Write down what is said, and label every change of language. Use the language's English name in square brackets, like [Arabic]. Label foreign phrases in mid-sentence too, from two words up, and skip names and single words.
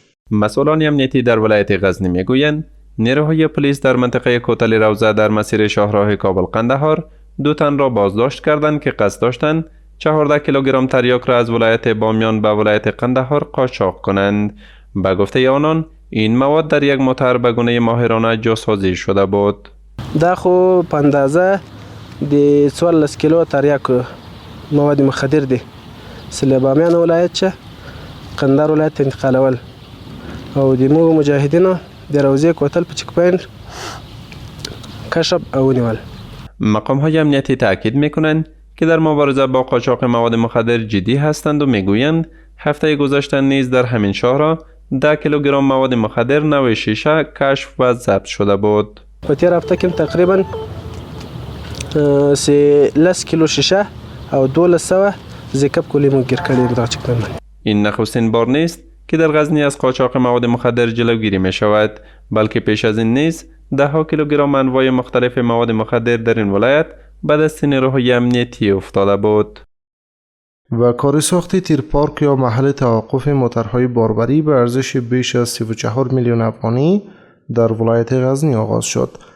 [Persian] مسئولان امنیتی در ولایت غزنی می گویند نیروهای پلیس در منطقه کوتل روضه در مسیر شاهراه کابل قندهار 2 تن را بازداشت کردند که قصد داشتند 14 کیلوگرم تریاک را از ولایت بامیان به ولایت قندهار قاچاق کنند. به گفته آنان این مواد در یک موتر به گونه ماهرانه جاسازی شده بود. [Pashto] دا خو په اندازه د 14 کیلو تریاک مواد مخدر دي چې له بامیان ولایت څخه قندهار ولایت انتقالول او د موږ مجاهدینو د روضې کوتل په [English] check point [Pashto] کشف او ونیول. [Persian] مقام‌های امنیتی تاکید می‌کنند که در مبارزه با قاچاق مواد مخدر جدی هستند و میگویند هفته گذشته نیز در همین شهر 10 کیلوگرم مواد مخدر نوع شیشه کشف و ضبط شده بود. [Pashto] په تیر هفته کې تقریبا 13 کیلو شیشه او 1200 زیکب کلی مو گیر کړي په [English] check point. [Persian] این نخستین بار نیست که در غزنی از قاچاق مواد مخدر جلوگیری می شود، بلکه پیش از این نیز 10 کیلوگرم انواع مختلف مواد مخدر در این ولایت به دست نیروهای امنیتی افتاده بود. و کار ساخت تیرپارک یا محل توقف موترهای باربری به ارزش بیش از 34 میلیون افغانی در ولایت غزنی آغاز شد.